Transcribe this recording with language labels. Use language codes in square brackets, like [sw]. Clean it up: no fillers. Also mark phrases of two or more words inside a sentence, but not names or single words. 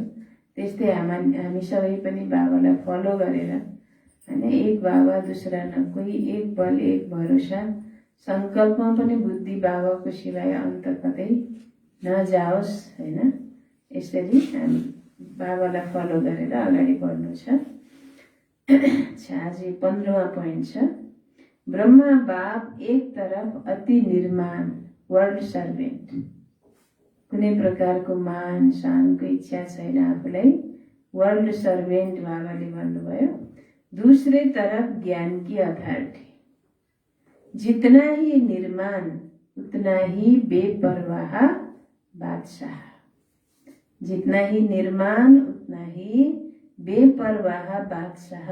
[ne] त्यस्तै हामी सबै पनि बाबालाई फलो गरेर हैन [hi] एक बाबा दूसरा न कोही, एक बल एक भरोसा, [ne] संकल्पमा पनि बुद्धि बाबाको सिवाय अन्त कतै नजाओस् हैन, यसरी हामी बाबालाई फलो गरेर अगाडि बढ्नु छ। आज 15वां पोइन्ट छ। [hi] ब्रह्मा बाप एक तरफ अति निर्माण [en] world servant, [ne] कुनै प्रकारको मान शानको इच्छा छैन आफूलाई, [en] world servant [ne] बाबाले भन्नुभयो। [hi] दूसरे तरफ ज्ञान की अथॉरिटी, जितना ही निर्माण उतना ही बेपरवाह बादशाह, जितना ही निर्माण उतना ही बेपरवाह बादशाह।